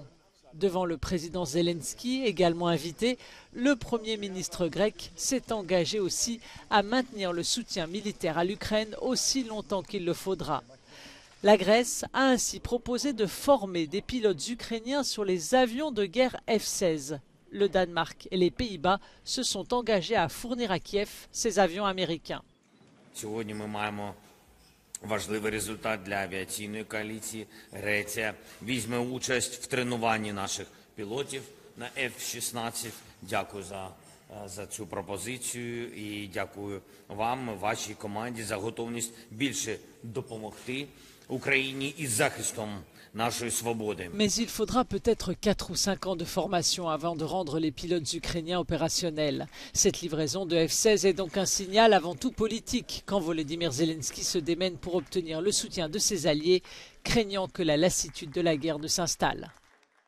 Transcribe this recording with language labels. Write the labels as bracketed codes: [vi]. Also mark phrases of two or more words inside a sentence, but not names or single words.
[fr] Devant le président Zelensky, également invité, le Premier ministre grec s'est engagé aussi à maintenir le soutien militaire à l'Ukraine aussi longtemps qu'il le faudra. La Grèce a ainsi proposé de former des pilotes ukrainiens sur les avions de guerre F-16. Le Danemark et les Pays-Bas se sont engagés à fournir à Kiev ces avions américains. [uk] Важливий результат для авіаційної коаліції. Греція візьме участь в тренуванні наших пілотів на F-16. Дякую за цю пропозицію і дякую вам, вашій команді, за готовність більше допомогти Україні із захистом нашої свободи. [fr] Mais il faudra peut-être 4 ou 5 ans de formation avant de rendre les pilotes ukrainiens opérationnels. Cette livraison de F-16 est donc un signal avant tout politique quand Volodymyr Zelensky se démène pour obtenir le soutien de ses alliés, craignant que la lassitude de la guerre ne s'installe.